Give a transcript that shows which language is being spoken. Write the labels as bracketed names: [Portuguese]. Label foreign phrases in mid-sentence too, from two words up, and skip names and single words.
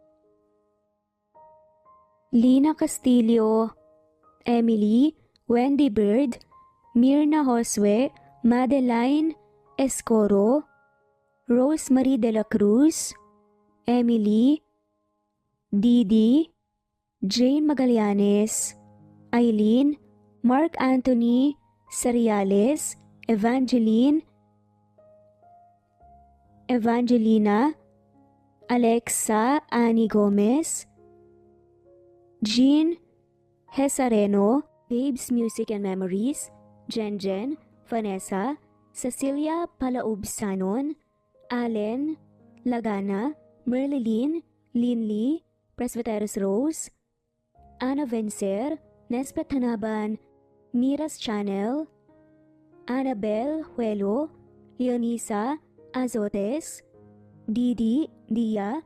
[English] Lina Castillo, Emily, Wendy Bird, Mirna Josue, Madeline Escoro, Rosemary de la Cruz, Emily, Didi, Jane Magallanes, Eileen, Mark Anthony Seriales, Evangelina, Alexa Annie Gomez, Jean Hesareno, Babes Music and Memories, Jen, Vanessa, Cecilia Palaubsanon, Allen Lagana, Merlilyn, Linley, Presbyteros Rose, Ana Vencer, Nesbet Hanaban, Miras Channel, Annabel Huelo, Leonisa Azotes, Didi Dia,